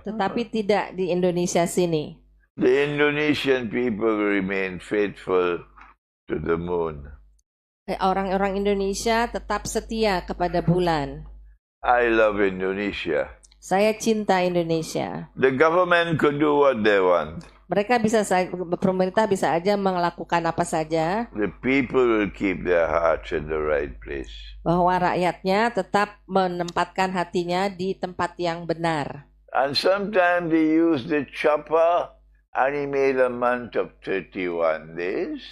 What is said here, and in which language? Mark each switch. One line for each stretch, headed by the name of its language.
Indonesian: Tetapi tidak di Indonesia sini.
English: The Indonesian people remain faithful to the moon.
Indonesian: Orang-orang Indonesia tetap setia kepada bulan.
English: I love Indonesia.
Indonesian: Saya cinta Indonesia.
English: The government could do what they want.
Indonesian: Pemerintah bisa aja melakukan apa saja.
English: The people will keep their hearts in the right place.
Indonesian: Bahwa rakyatnya tetap menempatkan hatinya di tempat yang benar.
English: And sometimes they use the chopper and he made a month of 31 days.